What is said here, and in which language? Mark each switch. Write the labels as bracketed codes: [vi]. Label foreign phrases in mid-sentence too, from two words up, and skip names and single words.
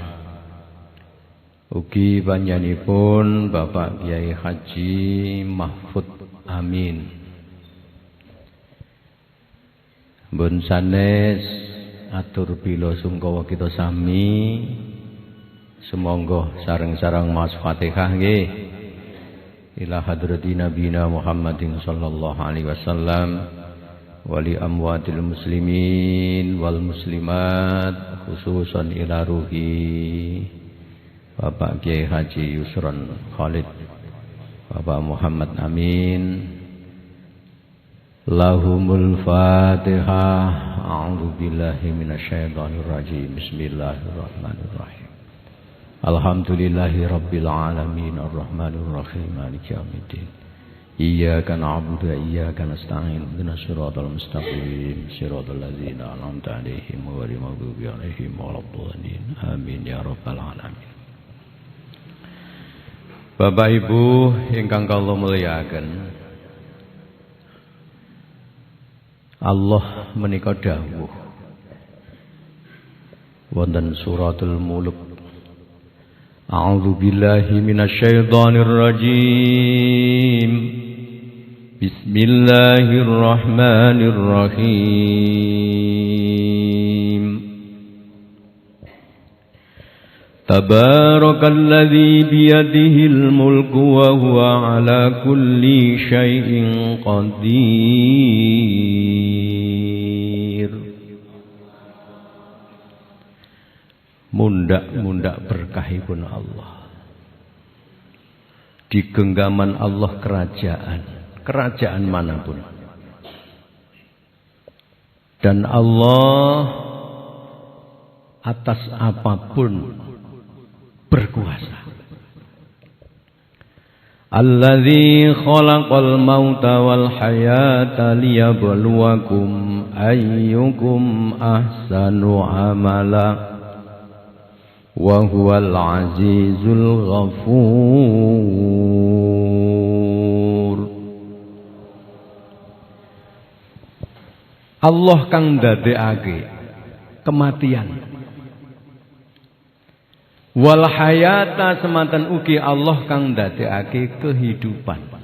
[jv] Ugi panjenenganipun Bapak Kiai Haji Mahfud Amin. Mbun sanes atur bila sungkawa kita sami, semonggo sareng-sareng maos Fatihah nggih. [ar] إلى حضرة نبينا محمد صلى الله عليه وسلم ولأموات المسلمين والمسلمات خصوصا إلى روح Bapak Kiai Haji Yusron Khalid, Bapak Muhammad Amin. لهم الفاتحة. أعوذ بالله من الشيطان الرجيم بسم الله الرحمن الرحيم. الحمد لله رب العالمين الرحمن الرحيم مالك يوم الدين. إياك نعبد وإياك نستعين. اهدنا الصراط المستقيم صراط الذين أنعمت عليهم غير المغضوب عليهم ولا الضالين. آمين يا رب العالمين. [jv] Bapak Ibu ingkang kula mulyakaken, Allah menika dawuh wonten [ar] سورة الملك. أعوذ بالله من الشيطان الرجيم. Bismillahirrahmanirrahim. تبارك الذي بيده الملك وهو على كل شيء قدير. [jv] Mundak-mundak berkahipun Allah. [id] Di genggaman Allah kerajaan manapun. Dan Allah atas apapun berkuasa. [ar] الذي خلق الموت والحياة ليبلوكم أيكم أحسن عملا وهو العزيز الغفور. [jv] Allah kang ndadekake kematian, [ar] والحياة [jv] semanten ugi Allah kang ndadekake kehidupan.